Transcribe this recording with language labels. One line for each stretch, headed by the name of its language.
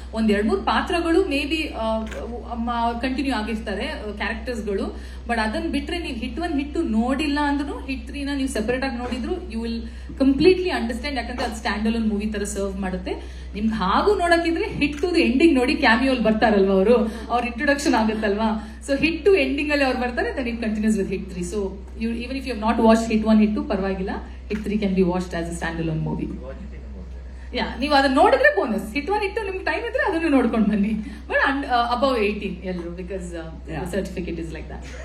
Kannada: ಒಂದ್ 2-3 ಪಾತ್ರಗಳು may be continue ಆಗಿರ್ತಾರೆ, ಕ್ಯಾರೆಕ್ಟರ್ಸ್ಗಳು. ಬಟ್ ಅದನ್ನ ಬಿಟ್ರೆ ನೀವು ಹಿಟ್ 1 ಹಿಟ್ 2 ನೋಡಿಲ್ಲ ಅಂದ್ರೂ ಹಿಟ್ 3 ನ ನೀವು ಸೆಪರೇಟ್ ಆಗಿ ನೋಡಿದ್ರು
English: You will completely understand.
Kannada: ಯಾಕಂದ್ರೆ ಅದು ಸ್ಟ್ಯಾಂಡ್ ಅಲೋನ್ ಮೂವಿ ತರ ಸರ್ವ್ ಮಾಡುತ್ತೆ. ನಿಮ್ಗೆ ಹಾಗೂ ನೋಡಕ್ಕಿದ್ರೆ ಹಿಟ್ 2 ಎಂಡಿಂಗ್ ನೋಡಿ, ಕ್ಯಾಮಿಯೋಲ್ ಬರ್ತಾರಲ್ವಾ ಅವರು, ಅವ್ರ ಇಂಟ್ರೊಡಕ್ಷನ್ ಆಗುತ್ತಲ್ವಾ.
English: so
Kannada: ಹಿಟ್ 2 ಎಂಡಿಂಗ್ ಅಲ್ಲಿ ಅವ್ರು ಬರ್ತಾರೆ,
English: Then it continues with hit 3. So even if you have not watched hit 1 hit 2
Kannada: ಪರವಾಗಿಲ್ಲ,
English: hit 3 can be watched as a standalone movie.
Kannada: ಯಾ, ನೀವು ಅದನ್ನ ನೋಡಿದ್ರೆ ಬೋನಸ್. ಹಿಟ್ 1 ಹಿಟ್ 2 ನಿಮ್ಗೆ ಟೈಮ್ ಇದ್ರೆ ಅದನ್ನು ನೋಡ್ಕೊಂಡು ಬನ್ನಿ. ಬಟ್ above 18 ಎಲ್ಲರೂ,
English: Because certificate is like that.